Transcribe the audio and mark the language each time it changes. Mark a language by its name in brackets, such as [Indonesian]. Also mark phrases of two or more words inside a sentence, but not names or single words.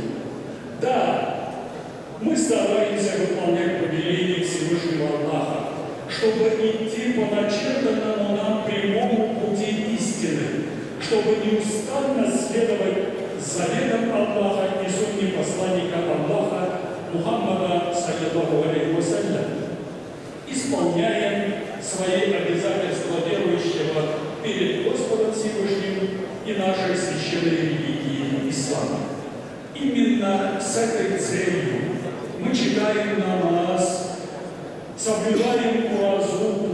[Russian] Да, мы стараемся выполнять повеление Всевышнего Аллаха, чтобы идти по начертанному нам прямому пути истины, чтобы неустанно следовать заветам Аллаха и сунне посланника Аллаха Мухаммада [Arabic] صلى الله عليه وسلم, [Russian] исполняем свои обязательства верующего перед Господом Всевышним и нашей священной религией ислама. Именно с этой целью мы читаем намаз, соблюдаем уразу,